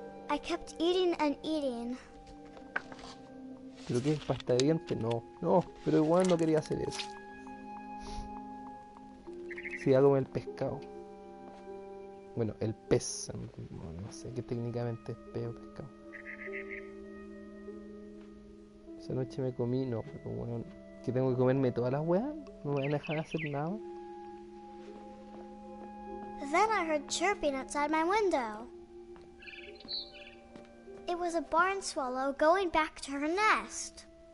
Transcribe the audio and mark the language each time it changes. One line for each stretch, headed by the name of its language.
English: I kept eating and eating.
Spanish: ¿Pero qué es pasta de diente? No, pero igual no quería hacer eso. Si iba a comer el pescado. Bueno, el pez. No sé qué técnicamente es pez o pescado. Esa noche me comí, no, pero bueno, que tengo que comerme todas las weas. No me van a dejar hacer nada.
English: Then I heard chirping outside my window. It was a barn swallow going back to her nest.